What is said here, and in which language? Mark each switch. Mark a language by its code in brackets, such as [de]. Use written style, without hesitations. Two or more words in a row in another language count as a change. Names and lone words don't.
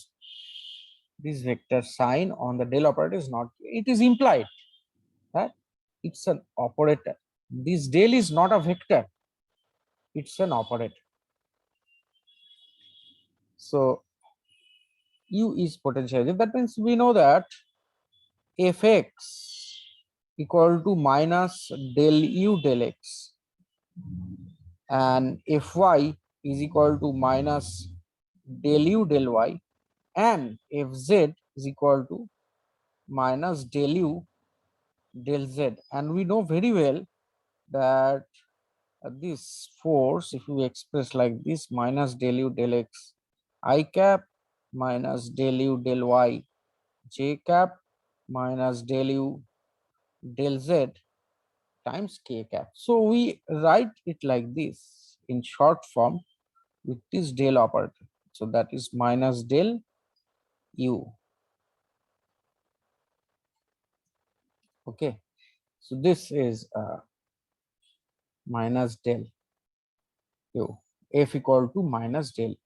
[en] This vector sign on the del operator is not, it is implied that it's an operator. This del is not a vector, it's an operator. So u is potential energy. That means we know that fx equal to minus del u del x, and fy is equal to minus del u del y, and fz is equal to minus del u del z. And we know very well that this force, if we express like this, minus del u del x I cap minus del u del y j cap minus del u del z times k cap. So we write it like this in short form with this del operator. So that is minus del u. Okay, so this is minus del u, f equal to minus del u.